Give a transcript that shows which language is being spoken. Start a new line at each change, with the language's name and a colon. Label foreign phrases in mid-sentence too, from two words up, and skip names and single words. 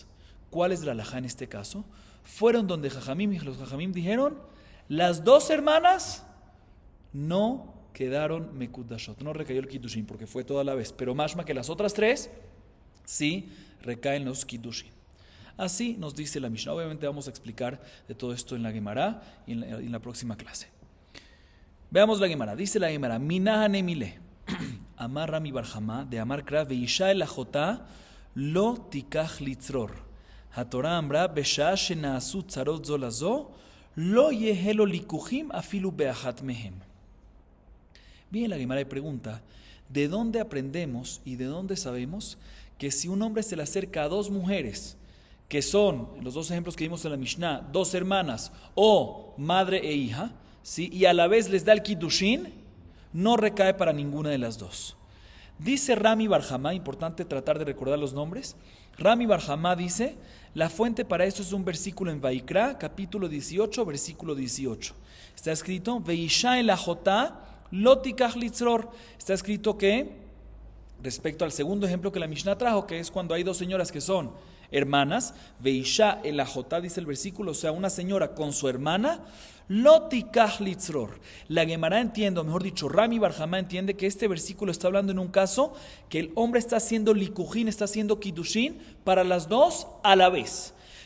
Spanish: ¿Cuál es la halajá en este caso? Fueron donde Jajamim, y los Jajamim dijeron: las 2 hermanas no quedaron mekudashot, no recayó el Kiddushin porque fue toda la vez, pero mashma que las otras 3 sí recaen los Kiddushin. Así nos dice la Mishnah. Obviamente vamos a explicar de todo esto en la Gemara y en la próxima clase. Veamos la Gemara. Dice la Gemara:
Aramaic: מנא הני מילי אמר רמי בר חמא דאמר קרא
Hebrew: ואשה אל אחתה לא תקח לצרר. התורה אמרה בשתים שנעשו צרות זו לזו לא יהא ליקוחין אפילו באחת מהן.
Spanish: Bien, la Gemara pregunta: ¿de dónde aprendemos y de dónde sabemos que si un hombre se le acerca a 2 mujeres, que son, en los 2 ejemplos que vimos en la Mishnah, 2 hermanas o madre e hija, ¿sí?, y a la vez les da el Kiddushin, no recae para ninguna de las 2? Dice Rami Barjama, importante tratar de recordar los nombres. Rami Barjama dice: la fuente para esto es un versículo en Vaikra, capítulo 18, versículo 18. Está escrito:
Hebrew: ואשה אל אחתה לא תקח לצרר.
Spanish: Está escrito que, respecto al segundo ejemplo que la Mishnah trajo, que es cuando hay 2 señoras que son hermanas,
Hebrew: ואשה אל אחתה,
Spanish: dice el versículo, o sea, una señora con su hermana,
Hebrew: לא תקח לצרר.
Spanish: La Gemara entiende, o mejor dicho, Rami Barjama entiende que este versículo está hablando en un caso que el hombre está haciendo likujín, está haciendo kiddushin para las 2 a la vez.